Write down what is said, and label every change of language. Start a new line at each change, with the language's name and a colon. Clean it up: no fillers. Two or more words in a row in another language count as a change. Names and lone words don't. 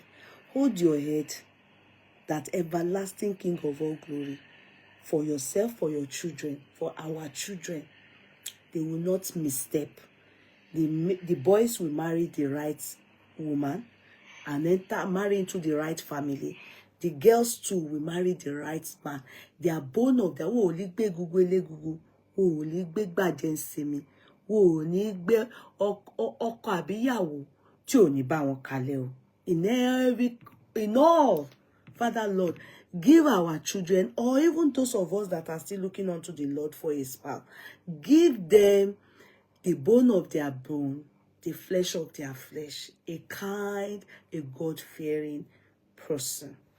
English: Hold your head, that everlasting King of all glory, for yourself, for your children, for our children. They will not misstep. The boys will marry the right woman and enter marry into the right family. The girls too will marry the right man. They are born of their holy
Yoruba: gbe gugu ele gugu,
English: holy
Yoruba: gbe gbaje nsimi,
English: holy
Yoruba: gbe ọkọ àbíyàwó tí ò ní bá wọn kalẹ̀ o.
English: In all, Father Lord, give our children, or even those of us that are still looking unto the Lord for a spouse, give them the bone of their bone, the flesh of their flesh, a kind, a God-fearing person.